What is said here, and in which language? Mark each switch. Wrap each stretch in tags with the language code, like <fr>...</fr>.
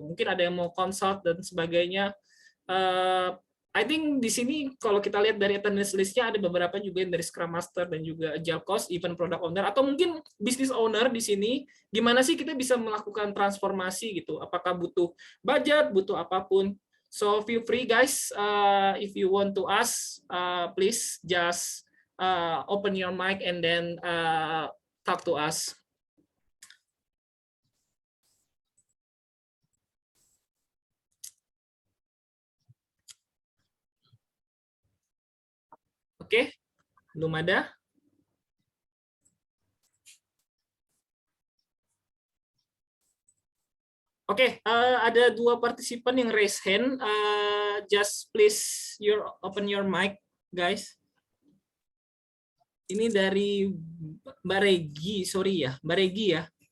<id>Mungkin ada yang mau consult dan sebagainya.</id> <en>I think</en> <id>di sini kalau kita lihat dari attendance list-nya ada beberapa juga yang dari Scrum Master dan juga Agile Coach, even Product Owner atau mungkin Business Owner di sini. Gimana sih kita bisa melakukan transformasi gitu? Apakah butuh budget, butuh apapun?</id> <en>So feel free guys, if you want to ask, please just open your mic and then talk to us.</en> <id>Oke, belum ada. Oke, ada 2 partisipan yang</id> <en>raise hand. Just please open your mic, guys.</en> <id>Ini dari Mbak Regi, sorry ya, Mbak Regi ya.</id>